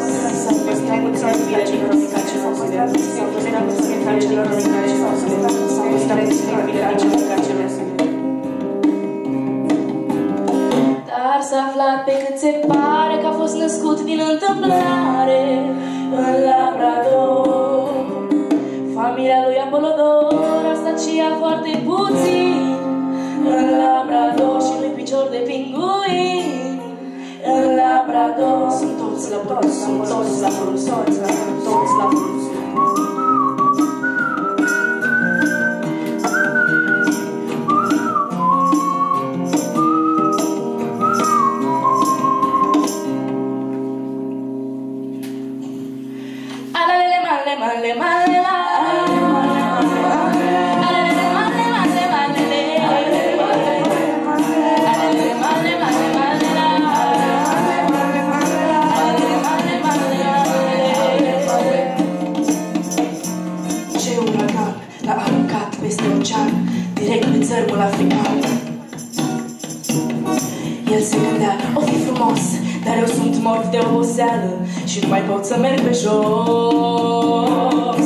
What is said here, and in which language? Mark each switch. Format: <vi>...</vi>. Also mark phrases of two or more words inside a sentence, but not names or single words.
<ro>Dar s-a aflat pe cât se pare că a fost născut din întâmplare în Labrador. Familia lui Apolodor a stat și ea foarte puțin în Labrador și lui picior de pinguin. În Labrador sunt toți la toți, sunt toți la toți, toți la toți. Alelele male male male la. Alelele male male male le. Alelele male male male la. Alelele male male male. Ce uragan l-a aruncat peste ocean, direct pe țărmul african. El se gândea, o fi frumos, dar eu sunt mort de oboseală și nu mai pot să merg pe jos.</ro>